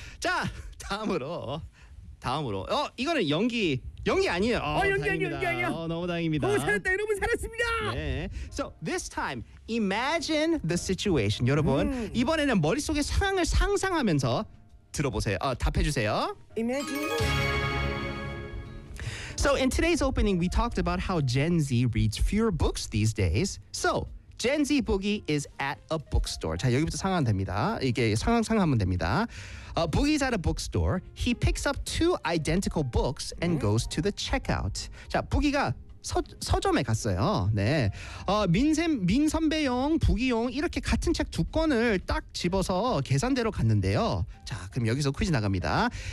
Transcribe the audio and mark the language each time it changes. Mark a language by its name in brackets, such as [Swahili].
[Korean] 자, 다음으로 어, 이거는 연기 아니에요. 연기 아니에요. 어, 너무 다행입니다. 너무 잘했다. 여러분 잘했습니다. 네. [English] So this time, imagine the situation. [Korean] 여러분, 이번에는 머릿속에 상황을 상상하면서 들어보세요. 어, 답해주세요. [English] Imagine. So in today's opening, we talked about how Gen Z reads fewer books these days. So Gen Z Boogie is at a bookstore. [Korean] 자, 여기부터 상황 됩니다. 이게 상황 상하면 됩니다. [English] Boogie's at a bookstore. He picks up two identical books and goes to the checkout. [Korean] 자, 부기가 서점에 갔어요. 네. 민선배용, 부기용 이렇게 같은 책 두 권을 딱 집어서 계산대로 갔는데요. 자, 그럼 여기서 퀴즈 나갑니다.